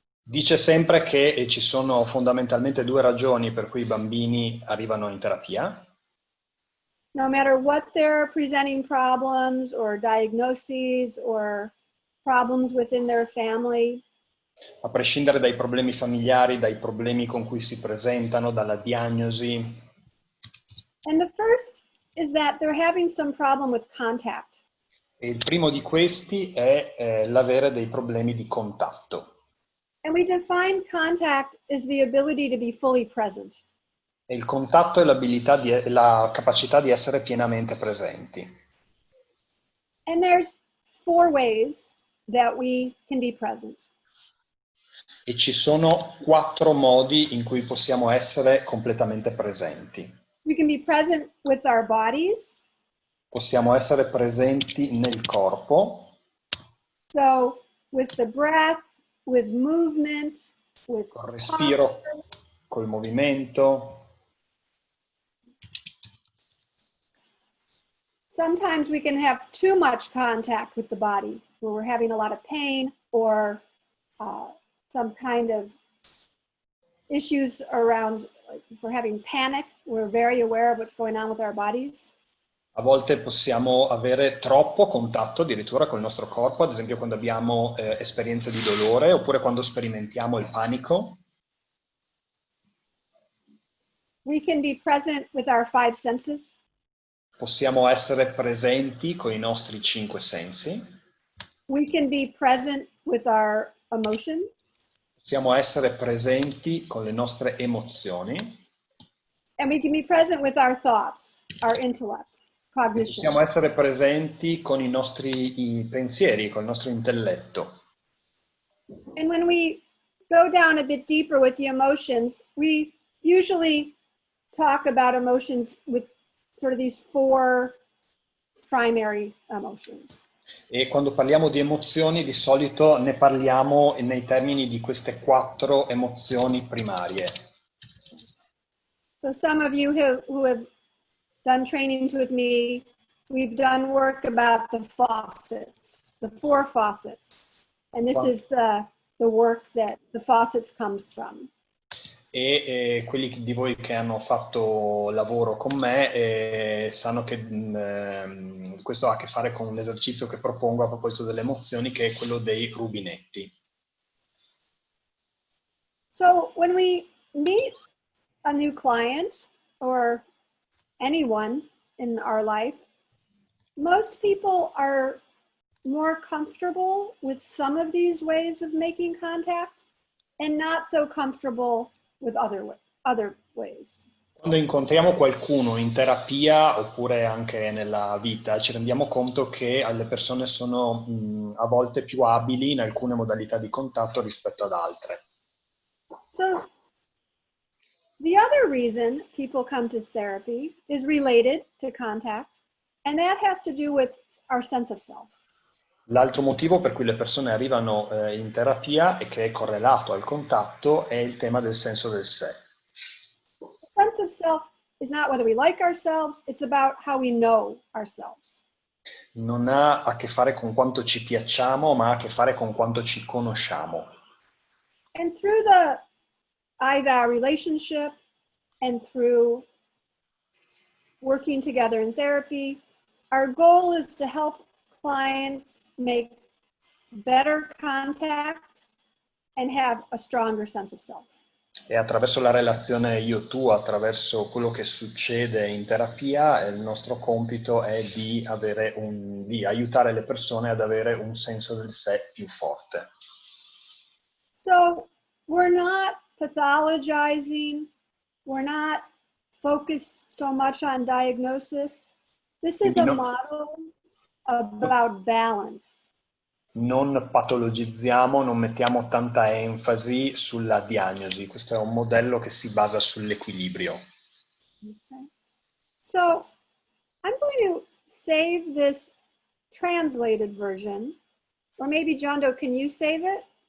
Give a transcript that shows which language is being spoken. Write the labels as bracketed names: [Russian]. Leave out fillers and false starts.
[Italian] Dice sempre che ci sono fondamentalmente due ragioni per cui i bambini arrivano in terapia. [English] No matter what their presenting problems or diagnoses or problems within their family. [Italian] A prescindere dai problemi familiari, dai problemi con cui si presentano, dalla diagnosi. [English] And the first is that they're having some problem with contact. [Italian] E il primo di questi è l'avere dei problemi di contatto. [English] And we define contact as the ability to be fully present. [Italian] E il contatto è la capacità di essere pienamente presenti. [English] And there's 4 ways that we can be present. [Italian] E ci sono 4 modi in cui possiamo essere completamente presenti. [English] We can be present with our bodies. [Italian] Possiamo essere presenti nel corpo. [English] So with the breath, with movement, with [Italian] col respiro, [English] posture. [Italian] col movimento. [English] Sometimes we can have too much contact with the body, where we're having a lot of pain or some kind of issues around, like if we're having panic, we're very aware of what's going on with our bodies. [Italian] A volte possiamo avere troppo contatto addirittura col nostro corpo, ad esempio quando abbiamo esperienze di dolore oppure quando sperimentiamo il panico. [English] We can be present with our 5 senses. [Italian] Possiamo essere presenti con i nostri 5 sensi. [English] We can be present with our emotions. [Italian] Possiamo essere presenti con le nostre emozioni. [English] And we can be present with our thoughts, our intellect, cognition. [Italian] Possiamo essere presenti con i nostri pensieri, con il nostro intelletto. [English] And when we go down a bit deeper with the emotions, we usually talk about emotions with sort of these 4 primary emotions. [Italian] E quando parliamo di emozioni, di solito ne parliamo nei termini di queste 4 emozioni primarie. [English] So some of you who have done trainings with me, we've done work about the faucets, the 4 faucets. And this is the work that the faucets comes from. [Italian] E quelli di voi che hanno fatto lavoro con me sanno che questo ha a che fare con un esercizio che propongo a proposito delle emozioni, che è quello dei rubinetti. [English] So when we meet a new client or anyone in our life, most people are more comfortable with some of these ways of making contact and not so comfortable with other ways. [Italian] Quando incontriamo qualcuno in terapia oppure anche nella vita, ci rendiamo conto che le persone sono a volte più abili in alcune modalità di contatto rispetto ad altre. [English] So the other reason people come to therapy is related to contact, and that has to do with our sense of self. [Italian] L'altro motivo per cui le persone arrivano in terapia e che è correlato al contatto è il tema del senso del sé. [English] The sense of self is not whether we like ourselves, it's about how we know ourselves. [Italian] Non ha a che fare con quanto ci piacciamo, ma ha a che fare con quanto ci conosciamo. [English] And through the I-thou relationship and through working together in therapy. Our goal is to help clients make better contact and have a stronger sense of self. [Italian] E attraverso la relazione io-tu, attraverso quello che succede in terapia, il nostro compito è di aiutare le persone ad avere un senso del sé più forte. [English] So we're not pathologizing, we're not focused so much on diagnosis. This is a model about balance. [Italian] Non patologizziamo, non mettiamo tanta enfasi sulla diagnosi. Questo è un modello che si basa sull'equilibrio. [English] Okay. So I'm going to save this translated version, or maybe Jondo, can you save it?